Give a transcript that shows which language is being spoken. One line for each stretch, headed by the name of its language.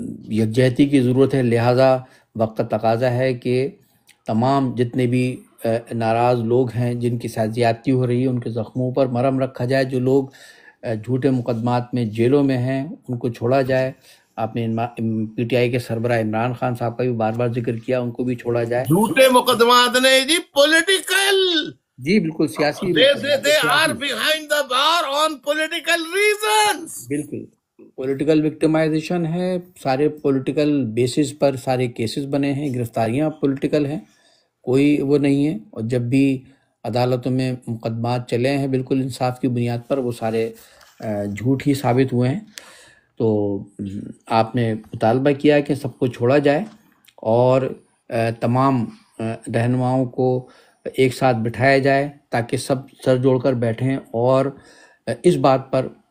Urdu: یکجہتی کی ضرورت ہے، لہٰذا وقت کا تقاضا ہے کہ تمام جتنے بھی ناراض لوگ ہیں، جن کی ساتھ زیادتی ہو رہی ہے، ان کے زخموں پر مرہم رکھا جائے، جو لوگ جھوٹے مقدمات میں جیلوں میں ہیں ان کو چھوڑا جائے۔ آپ نے پی ٹی آئی کے سربراہ عمران خان صاحب کا بھی بار بار ذکر کیا، ان کو بھی چھوڑا جائے۔ جھوٹے مقدمات نہیں جی، پولیٹیکل، جی بالکل سیاسی،
English: they are behind the bar on political reasons۔
Urdu: بالکل پولیٹیکل وکٹمائزیشن ہے، سارے پولیٹیکل بیسس پر سارے کیسز بنے ہیں، گرفتاریاں پولیٹیکل ہیں، کوئی وہ نہیں ہے۔ اور جب بھی عدالتوں میں مقدمات چلے ہیں بالکل انصاف کی بنیاد پر، وہ سارے جھوٹ ہی ثابت ہوئے ہیں۔ تو آپ نے مطالبہ کیا کہ سب کو چھوڑا جائے اور تمام رہنماؤں کو ایک ساتھ بٹھایا جائے تاکہ سب سر جوڑ کر بیٹھیں اور اس بات پر